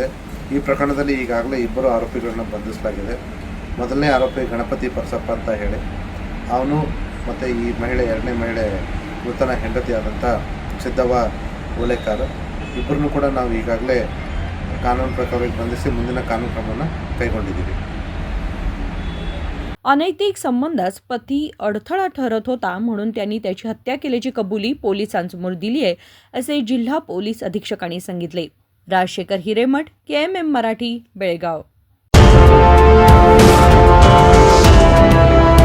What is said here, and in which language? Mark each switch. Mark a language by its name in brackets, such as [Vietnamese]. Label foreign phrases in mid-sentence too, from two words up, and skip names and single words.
[Kannada] ಈ ಪ್ರಕರಣದಲ್ಲಿ ಈಗಾಗಲೇ 2 ಆರೋಪಿಗಳನ್ನ ಬಂಧಿಸಲಾಗಿದೆ। ಮೊದಲನೇ ಆರೋಪಿ ಗಣಪತಿ ಪರಸಪ್ಪ ಅಂತ ಹೇಳಿ, ಅವನು ಮತ್ತು ಈ ಮಹಿಳೆ, ಎರಡನೇ ಮಹಿಳೆ ಮೃತನ ಹೆಂಡತಿ ಆದಂಥ ಸಿದ್ದವ್ವ ಓಲೇಕರ್, ಇಬ್ಬರನ್ನು ಕೂಡ ನಾವು ಈಗಾಗಲೇ ಕಾನೂನು ಪ್ರಕಾರವಾಗಿ ಬಂಧಿಸಿ ಮುಂದಿನ ಕಾನೂನು ಕ್ರಮವನ್ನು ಕೈಗೊಂಡಿದ್ದೀವಿ। [Marathi] अनैतिक संबंधास पती अडथळा ठरत होता म्हणून त्यांनी त्याची हत्या केल्याची कबुली पोलिसांसमोर दिली आहे, असे जिल्हा पोलीस अधीक्षकांनी सांगितले। राजशेखर हिरेमठ, KMM मराठी, बेळगाव।